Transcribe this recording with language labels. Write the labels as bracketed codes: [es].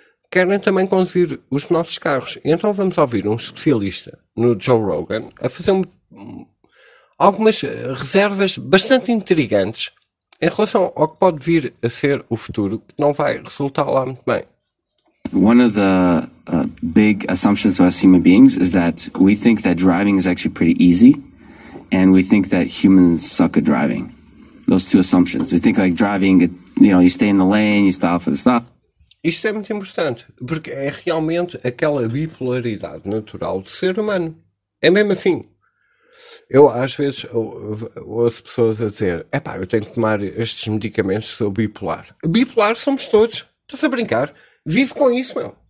[pt] Querem também conduzir os nossos carros. Então vamos ouvir um especialista no Joe Rogan a fazer algumas reservas bastante intrigantes em relação ao que pode vir a ser o futuro, que não vai resultar lá muito bem. [en] One of the big assumptions of us human beings is that we think that driving is actually pretty easy, and we think that humans suck at driving. Those two assumptions. We think like driving, you know, you stay in the lane, you stop for the stop. [pt] Isto é muito importante, porque é realmente aquela bipolaridade natural do ser humano. É mesmo assim. Eu às vezes ouço pessoas a dizer, epá, eu tenho que tomar estes medicamentos, sou bipolar. Bipolar somos todos, estás a brincar? Vive com isso, meu.